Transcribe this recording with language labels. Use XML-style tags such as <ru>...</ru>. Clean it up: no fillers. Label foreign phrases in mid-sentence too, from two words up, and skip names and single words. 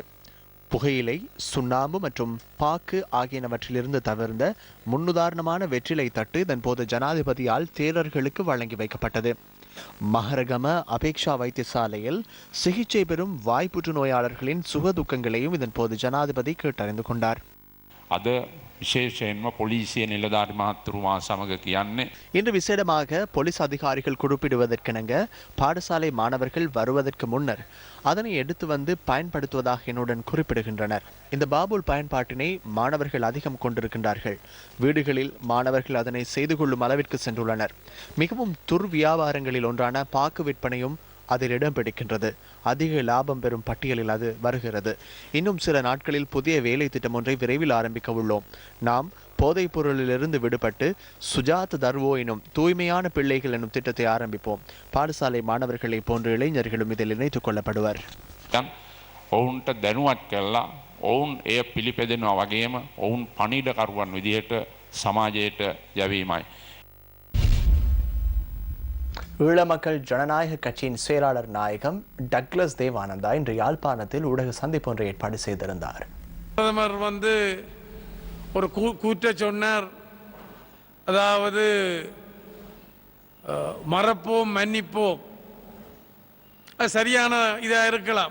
<ta>புகையிலை, சுண்ணாம்பு மற்றும் பாக்கு ஆகியனவற்றிலிருந்து தவிர்ந்த முன்னுதாரணமான வெற்றிலை தட்டு இதன்போது ஜனாதிபதியால் தேரர்களுக்கு வழங்கி வைக்கப்பட்டது. மஹரகம அபேக்ஷா வைத்தியசாலையில் சிகிச்சை பெறும் வாய் புற்றுநோயாளர்களின் சுகதுக்கங்களையும் இதன்போது ஜனாதிபதி கேட்டறிந்து கொண்டார்.</ta> <si>විශේෂයෙන්ම පොලිසිය නිලධාරි මහත්තුරුමා සමග කියන්නේ</si> <ta>இன்று விசேடமாக போலீஸ் அதிகாரிகள் குறிப்பிடுவதற்கிணங்க பாடசாலை மாணவர்கள் வருவதற்கு முன்னர் அதனை எடுத்து வந்து பயன்படுத்துவதாக என்னுடன் குறிப்பிடுகின்றனர். இந்த பாபுல் பயன்பாட்டினை மாணவர்கள் அதிகம் கொண்டிருக்கின்றார்கள். வீடுகளில் மாணவர்கள் அதனை செய்து கொள்ளும் அளவிற்கு சென்றுள்ளனர். மிகவும் துர்வியாபாரங்களில் ஒன்றான பாக்கு விற்பனையும் அதில் இடம் பிடிக்கின்றது. அதிக லாபம் பெறும் பட்டியலில் அது வருகிறது. இன்னும் சில நாட்களில் புதிய வேலை திட்டம் ஒன்றை விரைவில் ஆரம்பிக்க உள்ளோம். நாம் போதைப் பொருளிலிருந்து விடுபட்டு</ta> <si>සුජාත දරුවෝ</si> <ta>எனும் தூய்மையான பிள்ளைகள் எனும் திட்டத்தை ஆரம்பிப்போம். பாடசாலை மாணவர்களை போன்ற இளைஞர்களும் இதில் இணைத்துக் கொள்ளப்படுவர்.</ta> <si>ඔවුන්ට දැනුවත් කළා ඔවුන් එය පිළිපැදෙනවා වගේම ඔවුන් පණිඩකරුවන් විදිහට සමාජයට යැවීමයි.</si> <ta>ஈழ மக்கள் ஜனநாயக கட்சியின் செயலாளர் நாயகம் டக்ளஸ் தேவானந்தா இன்று யாழ்ப்பாணத்தில் ஊடக சந்திப்பு ஒன்றை ஏற்பாடு செய்திருந்தார். பிரதமர் ஒரு கூற்ற சொன்னார். அதாவது மறப்போம் மன்னிப்போம், அது சரியான இதாக இருக்கலாம்.</ta>